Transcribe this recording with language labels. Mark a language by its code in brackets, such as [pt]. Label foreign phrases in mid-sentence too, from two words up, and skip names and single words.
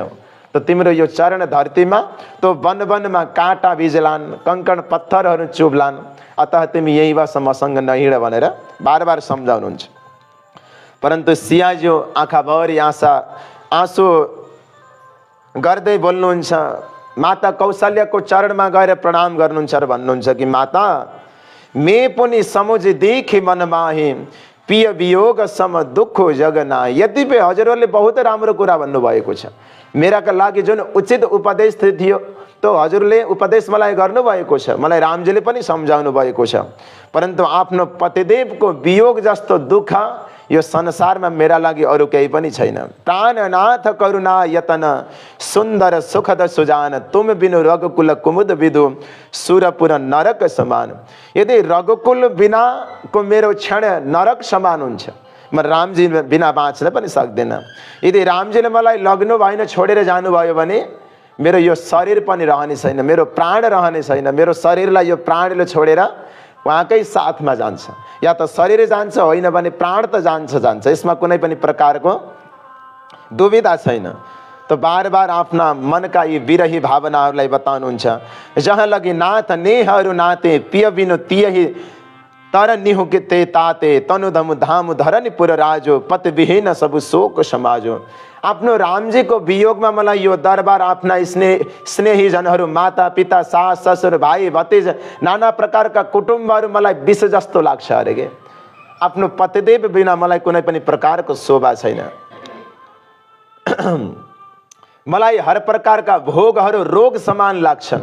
[ne] त तिम्रो यो चरण धरतीमा तो वन वनमा काँटा बिजलान्, कङ्कण पत्थरहरू चुब्लान्, अतः तिमी यही बस, मसँग नहिँड भनेर बार बार सम्झाउनुहुन्छ। परन्तु सियाज्यू आँखाभरि आँसु गर्दै बोल्नुहुन्छ। माता कौशल्यको चरणमा गएर प्रणाम गर्नुहुन्छ र भन्नुहुन्छ कि माता, [awa] मे पुनि समुझ देखि मन माही, पिय वियोग सम दुःख जगना। [ne] यद्यपि हजुरहरूले बहुत राम्रो कुरा भन्नुभएको छ, मेराका लागि जुन उचित उपदेश थियो तो हजुरले उपदेश मलाई गर्नुभएको छ, मलाई रामजीले पनि सम्झाउनु भएको छ। परन्तु आफ्नो पतिदेवको वियोग जस्तो दुःख यो संसारमा मेरा लागि अरू केही पनि छैन। [awa] प्राणनाथ करुणा यतन सुन्दर सुखद सुजान, तुम बिनु रघुकुल कुमुद विदु सुरपुर नरक समान। [ne] यदि रघुकुल बिनाको मेरो क्षण नरक समान हुन्छ, म रामजी बिना बाँच्न पनि सक्दैन। यदि रामजीले मलाई लग्नु भएन, छोडेर जानुभयो भने मेरो यो शरीर पनि रहने छैन, मेरो प्राण रहने छैन। मेरो शरीरलाई यो प्राणले छोडेर उहाँकै साथमा जान्छ, या त शरीर जान्छ, होइन भने प्राण त जान्छ। यसमा कुनै पनि प्रकारको दुविधा छैन। तो बार बार आफ्ना मनका यी विरही भावनाहरूलाई बताउनुहुन्छ। [awa] जहाँ लगी नाथ नेहहरू नाते, पिय बिनु तियही तर निहु के ते ताते, तनु धमु धामु धरनी पुर राजो, पति विहीन सबु शोक समाजो। [ne] आफ्नो रामजीको वियोगमा मलाई यो दरबार, आफ्ना स्नेही जनहरू, माता पिता सास ससुर भाइ भतिज नाना प्रकारका कुटुम्बहरू मलाई विष जस्तो लाग्छ अरे के। आफ्नो पतिदेव बिना मलाई कुनै पनि प्रकारको शोभा छैन। मलाई हर प्रकारका भोगहरू रोग समान लाग्छन्।